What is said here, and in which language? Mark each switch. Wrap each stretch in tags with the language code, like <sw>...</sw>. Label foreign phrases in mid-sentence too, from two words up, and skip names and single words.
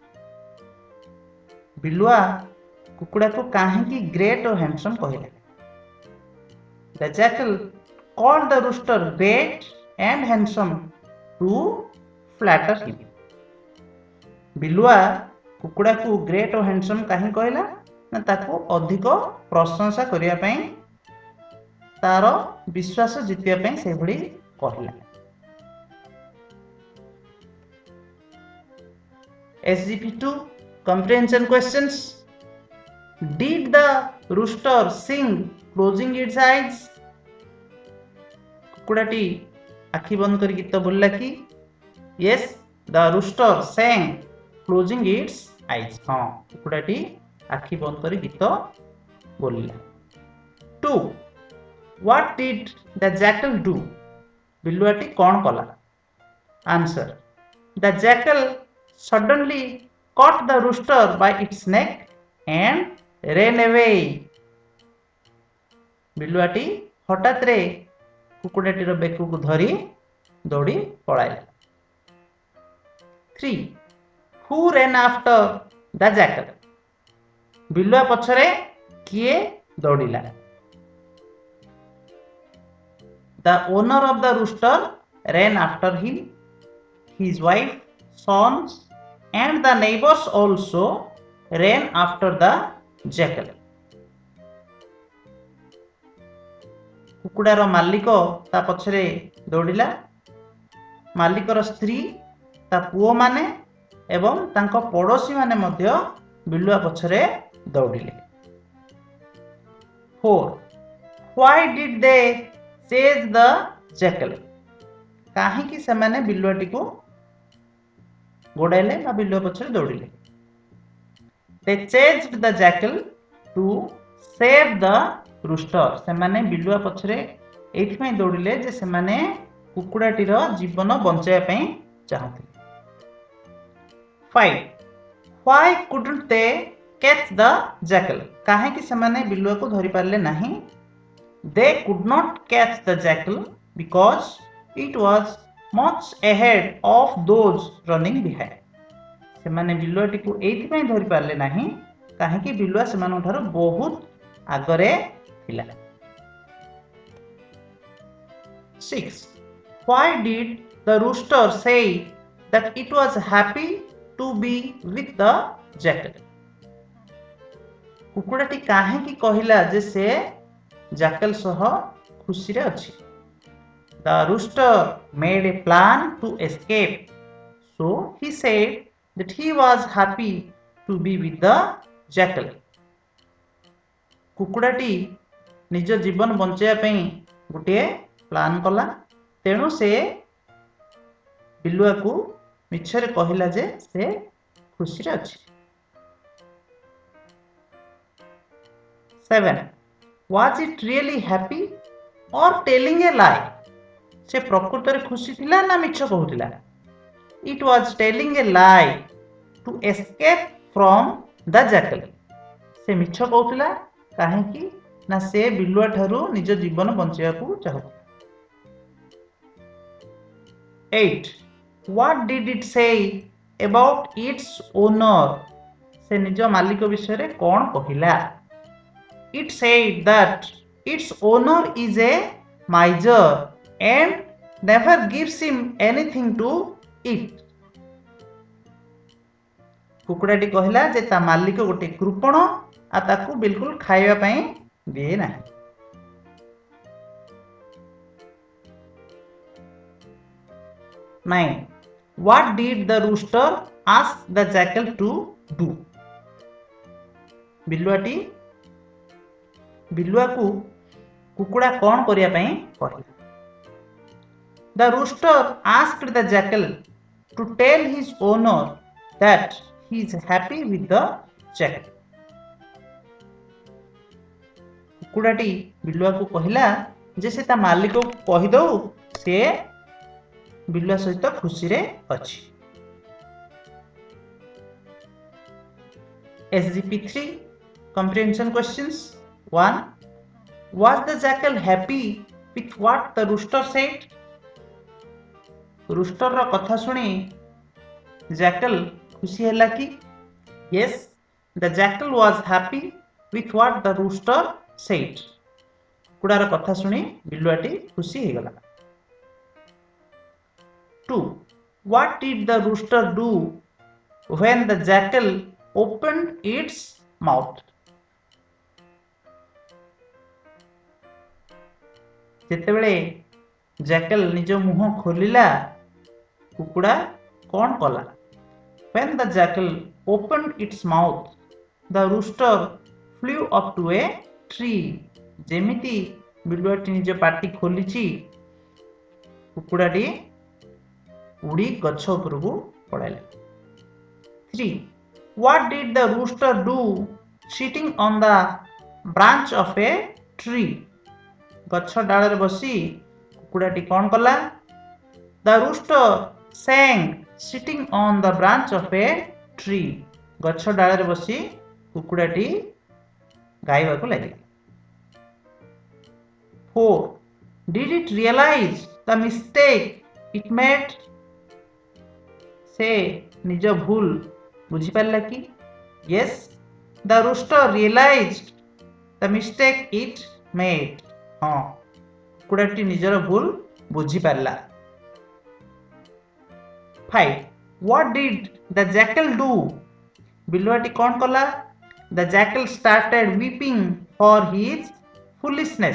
<or>ବିଲୁଆ କୁକୁଡ଼ାକୁ କାହିଁକି ଗ୍ରେଟ୍ ଓ ହ୍ୟାଣ୍ଡସମ୍ କହିଲା?</or> <en>The jackal called the rooster great and handsome to flatter him.</en> <or>ବିଲୁଆ କୁକୁଡ଼ାକୁ ଗ୍ରେଟ୍ ଓ ହ୍ୟାଣ୍ଡସମ୍ କାହିଁକି କହିଲା? ନା ତାକୁ ଅଧିକ ପ୍ରଶଂସା କରିବା ପାଇଁ, ତାର ବିଶ୍ୱାସ ଜିତିବା ପାଇଁ ସେଭଳି କହିଲା।</or> <en>SGP2 comprehension questions. Did the rooster sing closing its eyes?</en> <or>କୁକୁଡ଼ାଟି ଆଖି ବନ୍ଦ କରି ଗୀତ ବୋଲିଲା କି?</or> <en>Yes, the rooster sang closing its eyes.</en> <or>ହଁ, କୁକୁଡ଼ାଟି ଆଖି ବନ୍ଦ କରି ଗୀତ ବୋଲିଲା।</or> <en>2. What did the jackal do?</en> <or>ବିଲୁଆଟି କ'ଣ କଲା?</or> <en>Answer. The jackal suddenly caught the rooster by its neck and ran away.</en> <or>ବିଲୁଆଟି ହଠାତରେ କୁକୁଡ଼ାଟିର ବେକକୁ ଧରି ଦୌଡ଼ି ପଳାଇଲା।</or> <en>3. Who ran after the jackal?</en> <or>ବିଲୁଆ ପଛରେ କିଏ ଦୌଡ଼ିଲା?</or> <en>The owner of the rooster ran after him. His wife, sons, and the neighbors also ran after the jackal.</en> <or>କୁକୁଡ଼ାର ମାଲିକ ତା ପଛରେ ଦୌଡ଼ିଲା। ମାଲିକର ସ୍ତ୍ରୀ, ତା ପୁଅମାନେ ଏବଂ ତାଙ୍କ ପଡ଼ୋଶୀମାନେ ମଧ୍ୟ ବିଲୁଆ ପଛରେ ଦୌଡ଼ିଲେ।</or> <en>4. Why did they chase the jackal?</en> <or>କାହିଁକି ସେମାନେ ବିଲୁଆଟିକୁ ଗୋଡ଼ାଇଲେ ବା ବିଲୁଆ ପଛରେ ଦୌଡ଼ିଲେ?</or> <en>They chased the jackal to save the rooster.</en> <or>ସେମାନେ ବିଲୁଆ ପଛରେ ଏଇଥିପାଇଁ ଦୌଡ଼ିଲେ ଯେ ସେମାନେ କୁକୁଡ଼ାଟିର ଜୀବନ ବଞ୍ଚାଇବା ପାଇଁ ଚାହୁଁଥିଲେ।</or> <en>5. Why couldn't they catch the jackal?</en> <or>କାହିଁକି ସେମାନେ ବିଲୁଆକୁ ଧରି ପାରିଲେ ନାହିଁ?</or> <en>They could not catch the jackal because it was much ahead of those running behind.</en> <or>ସେମାନେ ବିଲୁଆଟିକୁ ଏଇଥିପାଇଁ ଧରି ପାରିଲେ ନାହିଁ କାହିଁକି ବିଲୁଆ ସେମାନଙ୍କ ଠାରୁ ବହୁତ ଆଗରେ ଥିଲା।</or> <en>6. Why did the rooster say that it was happy to be with the jackal?</en> <or>କୁକୁଡ଼ାଟି କାହିଁକି କହିଲା ଯେ ସେ ଜାକଲ ସହ ଖୁସିରେ ଅଛି?</or> <en>The rooster made a plan to escape, so he said that he was happy to be with the jackal.</en> <or>କୁକୁଡ଼ାଟି ନିଜ ଜୀବନ ବଞ୍ଚାଇବା ପାଇଁ ଗୋଟିଏ ପ୍ଲାନ୍ କଲା, ତେଣୁ ସେ ବିଲୁଆକୁ ମିଛରେ କହିଲା ଯେ ସେ ଖୁସିରେ ଅଛି।</or> <en>7. Was it really happy or telling a lie?</en> <or>ସେ ପ୍ରକୃତରେ ଖୁସି ଥିଲା ନା ମିଛ କହୁଥିଲା?</or> <en>It was telling a lie to escape from the jackal.</en> <or>ସେ ମିଛ କହୁଥିଲା କାହିଁକି ନା ସେ ବିଲୁଆ ଠାରୁ ନିଜ ଜୀବନ ବଞ୍ଚାଇବାକୁ ଚାହୁଁଥିଲା।</or> <en>8. What did it say about its owner?</en> <or>ସେ ନିଜ ମାଲିକ ବିଷୟରେ କ'ଣ କହିଲା?</or> <en>It said that its owner is a miser and never gives him anything to eat.</en> <or>କୁକୁଡ଼ାଟି କହିଲା ଯେ ତା ମାଲିକ ଗୋଟେ କୃପଣ ଆଉ ତାକୁ ବିଲକୁଲ ଖାଇବା ପାଇଁ ଦିଏ ନାହିଁ।</or> <en>9. What did the rooster ask the jackal to do?</en> <or>ବିଲୁଆକୁ କୁକୁଡ଼ା କ'ଣ କରିବା ପାଇଁ କହିଲା?</or> <en>The rooster asked the jackal to tell his owner that he is happy with the jackal.</en> <or>କୁକୁଡ଼ାଟି ବିଲୁଆକୁ କହିଲା ଯେ ସେ ତା ମାଲିକକୁ କହିଦଉ ସେ ବିଲୁଆ ସହିତ ଖୁସିରେ ଅଛି।</or> <en>SGP3 comprehension questions. 1. Was the jackal happy with what the rooster said?</en> <or>Rooster ର କଥା ଶୁଣି jackal ଖୁସି ହେଲା କି?</or> <en>Yes, the jackal was happy with what the rooster said.</en> <or>କୁକୁଡ଼ାର କଥା ଶୁଣି ବିଲୁଆଟି ଖୁସି ହେଇଗଲା।</or> <en>2. What did the rooster do when the jackal opened its mouth?</en> <or>ଯେତେବେଳେ jackal ନିଜ ମୁହଁ ଖୋଲିଲା କୁକୁଡ଼ା କ'ଣ କଲା?</or> <en>When the jackal opened its mouth, the rooster flew up to a tree.</en> <or>ଯେମିତି ବିଲୁଆଟି ନିଜ ପାଟି ଖୋଲିଛି କୁକୁଡ଼ାଟି ଉଡ଼ି ଗଛ ଉପରକୁ ପଳାଇଲା।</or> <en>3. What did the rooster do sitting on the branch of a tree?</en> <or>ଗଛ ଡାଳରେ ବସି କୁକୁଡ଼ାଟି କ'ଣ କଲା?</or> <en>The rooster sang sitting on the branch of a tree.</en> <or>ଗଛ ଡାଳରେ ବସି କୁକୁଡ଼ାଟି ଗାଇବାକୁ ଲାଗିଲା।</or> <en>4. Did it realize the mistake it made?</en> <or>ସେ ନିଜ ଭୁଲ ବୁଝିପାରିଲା କି?</or> <en>Yes, the rooster realized the mistake it made.</en> <or>ହଁ, କୁକୁଡ଼ାଟି ନିଜର ଭୁଲ ବୁଝିପାରିଲା।</or> <en>5. What did the jackal do?</en> <or>ବିଲୁଆଟି କ'ଣ କଲା?</or> <en>The jackal started weeping for his foolishness.</en>